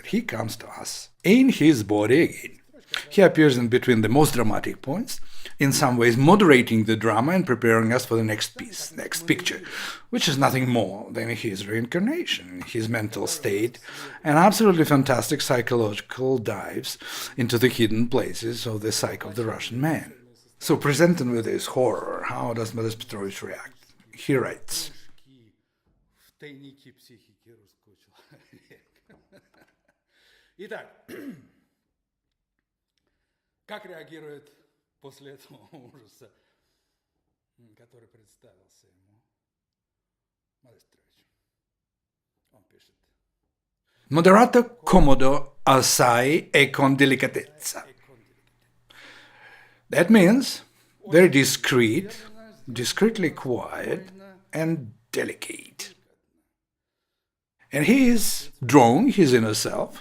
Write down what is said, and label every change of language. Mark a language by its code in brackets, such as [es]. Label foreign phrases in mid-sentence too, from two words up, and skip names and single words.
[en] He comes to us in his body again. He appears in between the most dramatic points, in some ways moderating the drama and preparing us for the next piece, next picture, which is nothing more than his reincarnation, his mental state, and absolutely fantastic psychological dives into the hidden places of the psyche of the Russian man. So, presented with this horror, how does Modest Petrovich react? He writes, [ru] Итак, как реагирует после этого ужаса, который представился ему Modest Petrovich? Он пишет. [it] Moderato commodo assai e con delicatezza. [en] That means very discreet, discreetly quiet, and delicate. And he is drawing his inner self.